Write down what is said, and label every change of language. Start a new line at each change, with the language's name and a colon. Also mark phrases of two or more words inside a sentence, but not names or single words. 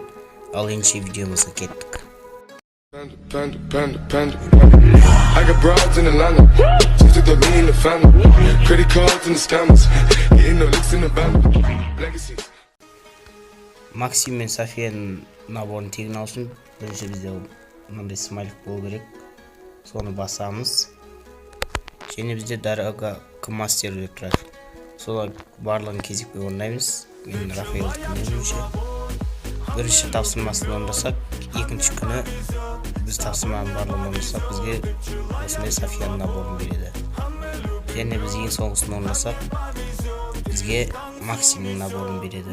Kazakh: Ал ендеше видеомызға кеттік. Максим мен Софияның наборын тегін алу үшін бірінші бізде мынандай смайлик болу керек. Соны басамыз. Және бізде
Russian: дорога к мастеру
Kazakh: деп тұрады. Солай барлығын кезекпен орындаймыз. Мен Рафаэльдің өзінше. Бірінші тапсырмасын орындасақ, екінші күні біз тапсырманың барлығын орындасақ, бізге осындай Софияның наборын береді. Және біз ең соңғысын орындасақ, бізге Максимнің наборын береді.